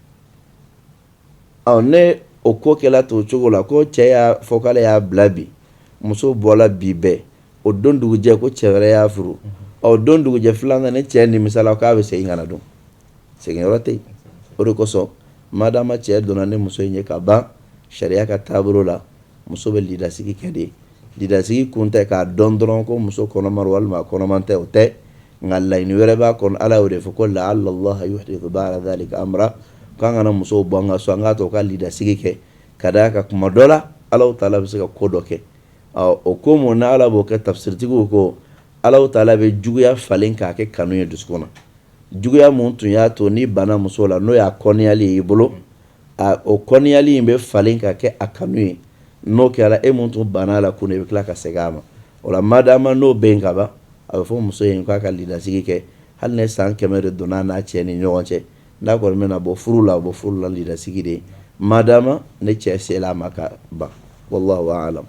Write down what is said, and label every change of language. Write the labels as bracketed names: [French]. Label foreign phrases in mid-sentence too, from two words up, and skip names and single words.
[Bambara] ne o ko kɛla to cogo la ko cɛ y'a fɔ k'ale y'a bila bi muso bɔla bi bɛɛ o don dugujɛ ko cɛ wɛrɛ y'a furu don dugujɛ filanan ni cɛ nimisala k'a bɛ segin ka na don segin yɔrɔ tɛ yen o de kosɔn madama cɛ donna ni muso in ye ka ban sariya ka taabolo la muso bɛ lidasigi kɛ de lidasigi kun tɛ k'a dɔn dɔrɔn ko muso kɔnɔma walima kɔnɔman tɛ o tɛ nka laɲini wɛrɛ b'a kɔnɔ ala y'o de fɔ ko [Arabic] لعل الله يحدث بعد ذلك أمرا [Bambara] k'an kana musow bɔ an ka so an k'a to ka lidasigi kɛ ka d'a kan kuma dɔ la ala ta'ala bɛ se ka ko dɔ kɛ o ko mun na ala b'o kɛ tafsiritigiw ko ala ta'ala bɛ juguya falen k'a kɛ kanu ye dusukun na juguya mun tun y'a to ni bana muso la n'o y'a kɔniyali ye i bolo o kɔniyali in bɛ falen k'a kɛ a kanu ye n'o kɛra e mun tun banna la kun i bɛ tila ka segin a ma o la madama n'o bɛ yen ka ban a bɛ fɔ muso in k'a ka lidasigi kɛ hali ni san 100 de donna n'a cɛ ni ɲɔgɔn cɛ n'a kɔni bɛna bɔ furu la o bɔ furu la lidasigi de madama ne cɛ sela a ma ka ban [Arabic] والله أعلم